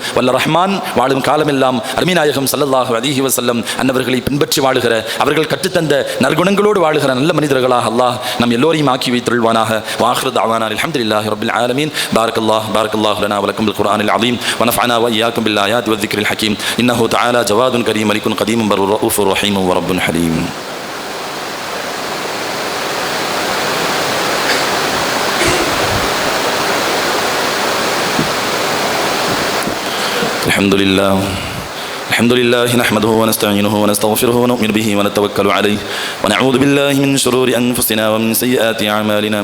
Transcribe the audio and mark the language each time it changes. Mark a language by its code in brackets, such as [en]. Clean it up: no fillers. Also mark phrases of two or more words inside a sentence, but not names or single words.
[ta] வல்ல ரஹ்மான் வாழும் காலமெல்லாம் அருமைநாயகம் [ar] صلى الله عليه وسلم [ta] அன்னவர்களை பின்பற்றி வாழுகிற, அவர்கள் கற்றுத்தந்த நற்குணங்களோடு வாழுகிற நல்ல மனிதர்களாக அல்லாஹ் நம் எல்லோரையும் ஆக்கி வைத்தருள்வானாக. [ar] وآخر دعوانا الحمد لله رب العالمين. بارك الله لنا ولكم في القرآن العظيم ونفعنا وإياكم بالآيات والذكر الحكيم. إنه تعالى جواد كريم ملك قديم بر رؤوف رحيم ورب حليم. الحمد لله نحمده ونستعينه ونستغفره ونؤمن به ونتوكل عليه ونعوذ بالله من شرور أنفسنا ومن سيئات أعمالنا.